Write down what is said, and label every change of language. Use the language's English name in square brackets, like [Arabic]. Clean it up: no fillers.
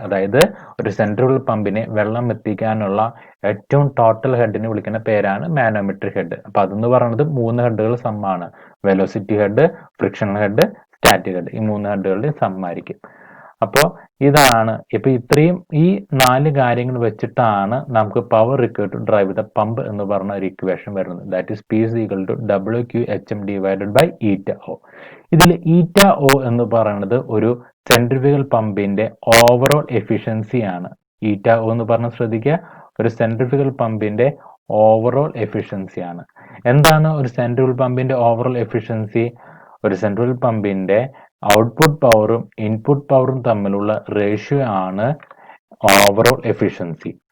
[Malayalam] അതായത് ഒരു സെൻട്രിഫ്യൂഗൽ പമ്പിനെ വെള്ളം എത്തിക്കാനുള്ള ഏറ്റവും ടോട്ടൽ ഹെഡിനെ വിളിക്കുന്ന പേരാണ് മാനോമെട്രിക് ഹെഡ്. അപ്പൊ അതെന്ന് പറയുന്നത് 3 ഹെഡുകൾ സമ്മാണ്. Velocity head, frictional head, static head. ഈ 3 ഹെഡുകളുടെ സമ്മായിരിക്കും. അപ്പോൾ ഇതാണ് ഇപ്പൊ ഇത്രയും ഈ 4 കാര്യങ്ങൾ വെച്ചിട്ടാണ് നമുക്ക് power required to drive the pump എന്ന് പറഞ്ഞ ഒരു ഇക്വേഷൻ വരുന്നത്. [English] That is P is equal to WQHM divided by ηO. [Malayalam] ഇതിൽ ηO എന്ന് പറയുന്നത് ഒരു സെൻട്രിഫ്യൂഗൽ പമ്പിന്റെ ഓവറോൾ എഫിഷ്യൻസി ആണ്. ηO എന്ന് പറഞ്ഞ ശ്രദ്ധിക്കുക, ഒരു സെൻട്രിഫ്യൂഗൽ പമ്പിന്റെ ഓവറോൾ എഫിഷ്യൻസി ആണ്. എന്താണ് ഒരു സെൻട്രിഫ്യൂഗൽ പമ്പിന്റെ ഓവറോൾ എഫിഷ്യൻസി? ഒരു സെൻട്രിഫ്യൂഗൽ പമ്പിന്റെ ഔട്ട്പുട്ട് പവറും ഇൻപുട്ട് പവറും തമ്മിലുള്ള റേഷ്യോ ആണ് ഓവറോൾ എഫിഷ്യൻസി.